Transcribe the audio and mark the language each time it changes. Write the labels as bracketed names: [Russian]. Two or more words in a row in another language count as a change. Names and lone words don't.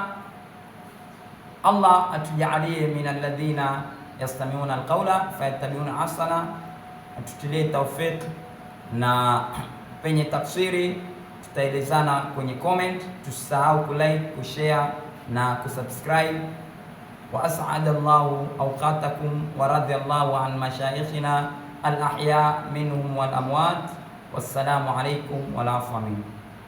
[Swahili] Allah atujalie [Arabic] من الذين يستمعون القول فيتبعون أحسن, [Swahili] atutilie tawfiq. Na penye tafsiri tutaelezana kwenye comment. Tusisahau kulike, kushare na kusubscribe. [Arabic] وأسعد الله أوقاتكم ورضي الله عن مشايخنا الأحياء منهم والأموات. والسلام عليكم ولا عفو منكم.